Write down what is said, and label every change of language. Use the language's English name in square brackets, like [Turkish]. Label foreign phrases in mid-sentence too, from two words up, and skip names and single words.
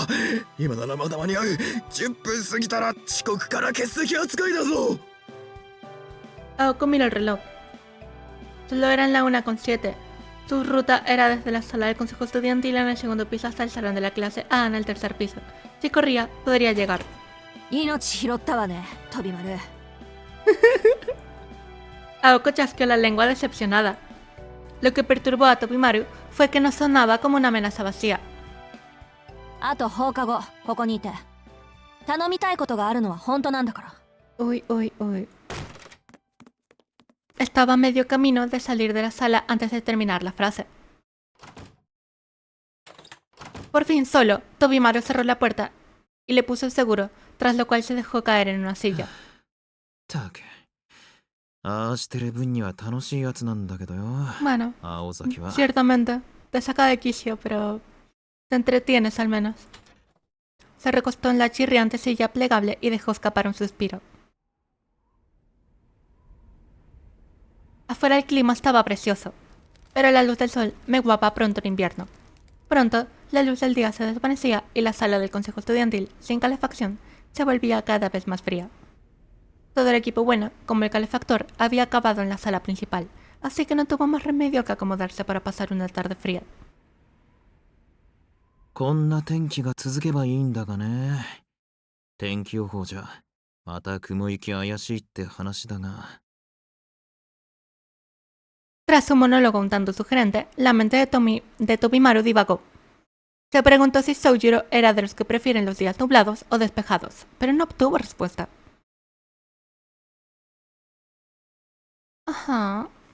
[Japanese] 今ならまだ間に合う。10分過ぎたら遅刻から欠席扱いだぞ。 [Spanish] Aoko miró el reloj. Solo eran la 1:07. Su ruta era desde la sala del consejo estudiantil en el segundo piso hasta el salón de la clase A en el tercer piso. Si corría, podría llegar. [Japanese] 命拾ったわね、飛び丸。 [Spanish] Aoko chasqueó la lengua decepcionada. Lo que perturbó a Tobimaru fue que no sonaba como una amenaza vacía. [Japanese] あと放課後、ここにいて。頼みたいことがあるのは本当なんだから。 [Spanish] Uy, uy, uy. Estaba a medio camino de salir de la sala antes de terminar la frase. Por fin solo, Tobimaru cerró la puerta y le puso el seguro, tras lo cual se dejó caer en una silla. [Japanese] たく。ああしてる分には楽しいやつなんだけどよ。 [Spanish] Bueno, [Japanese] 青崎は。 [Spanish] ciertamente, te saca de quicio, pero te entretienes al menos. Se recostó en la chirriante silla plegable y dejó escapar un suspiro. Afuera el clima estaba precioso, pero la luz del sol menguaba pronto en invierno. Pronto, la luz del día se desvanecía y la sala del consejo estudiantil, sin calefacción, se volvía cada vez más fría. Todo el equipo bueno, como el calefactor, había acabado en la sala principal, así que no tuvo más remedio que acomodarse para pasar una tarde fría. [Japanese] こんな天気が続けばいいんだがね。天気予報じゃまた雲行き怪しいって話だが。 [Spanish] Tras un monólogo un tanto sugerente, la mente de Tobimaru divagó. Se preguntó si Soujiro era de los que prefieren los días nublados o despejados, pero no obtuvo respuesta. Ajá.